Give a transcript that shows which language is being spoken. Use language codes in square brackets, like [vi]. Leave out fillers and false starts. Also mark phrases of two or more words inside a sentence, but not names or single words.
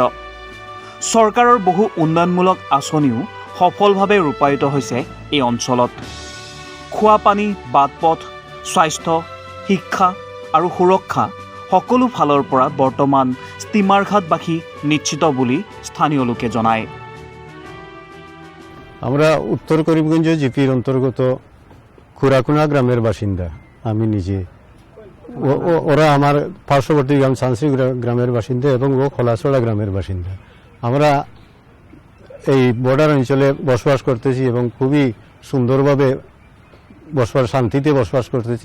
[as] চৰকাৰৰ বহু উন্নয়নমূলক আঁচনিও সফলভাৱে ৰূপায়িত হৈছে এই অঞ্চলত। খোৱা পানী, বাটপথ, স্বাস্থ্য, শিক্ষা আৰু সুৰক্ষা সকলো ফালৰ পৰা বৰ্তমান ষ্টিমাৰ ঘাটবাসী নিশ্চিত বুলি স্থানীয় লোকে জনায়। [bn] আমরা উত্তর করিমগঞ্জ জিপির অন্তর্গত খুরাকুনা গ্রামের বাসিন্দা। আমি নিজে ওরা আমার পার্শ্ববর্তী গ্রাম সানসি গ্রামের বাসিন্দা এবং ও খোলাছড়া গ্রামের বাসিন্দা। আমরা এই বর্ডার অঞ্চলে বসবাস করতেছি এবং খুবই সুন্দরভাবে শান্তিতে বসবাস করতেছি।